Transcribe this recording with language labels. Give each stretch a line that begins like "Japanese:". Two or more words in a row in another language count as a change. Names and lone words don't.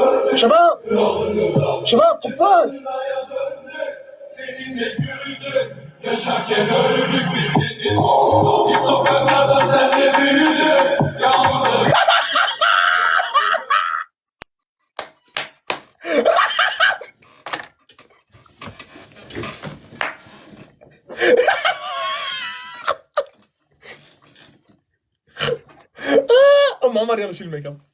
Arabic: شباب شباب قفاز.
Turkish: Seninle güldük, yaşarken öldük biz senin. Biz sokaklarda senle büyüdük, yağmurda.
Arabic: ام عمر يلا شيل الميك اب.